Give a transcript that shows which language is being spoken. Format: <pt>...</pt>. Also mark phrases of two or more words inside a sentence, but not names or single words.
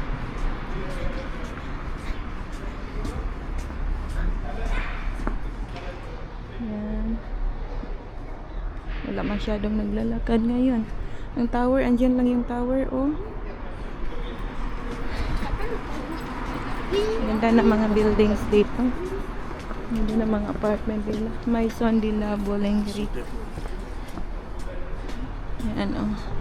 <tl>Yan. Wala masyadong naglalakad ngayon. Ang tower, andyan lang yung tower, oh. Ganda na mga buildings dito. Ganda na mga apartment nila. Maison de la Boulangerie. Yan, oh.</tl>